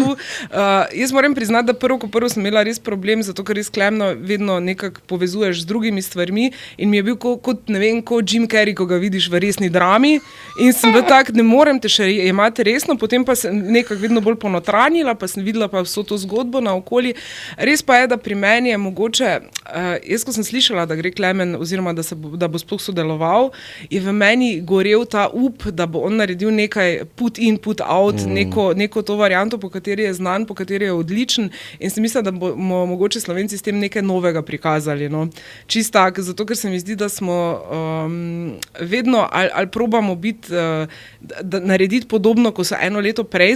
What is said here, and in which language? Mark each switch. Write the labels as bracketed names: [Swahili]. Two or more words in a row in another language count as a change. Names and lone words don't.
[Slovenian] Jaz moram priznati, da prvo sem imela res problem, zato ker res Klemno vedno nekako povezuješ z drugimi stvarmi in mi je bil kot Jim Carrey, ko ga vidiš v resni drami in sem bila tak, ne morem te še imati resno, potem pa sem nekako vedno bolj ponotranjila, pa sem videla pa vso to zgodbo naokoli. Res pa je, da pri meni je mogoče, jaz ko sem slišala, da gre Klemen oziroma da bo sploh sodeloval, je v meni gorel ta up, da bo on naredil nekaj [English] put in, put out, [Slovenian] neko to varianto, po kateri je znan, po kateri je odličen in sem mislila, da bomo mogoče Slovenci s tem nekaj novega prikazali. No. Čist tak, zato ker se mi zdi, da smo vedno ali probamo biti, narediti podobno, ko so eno leto prej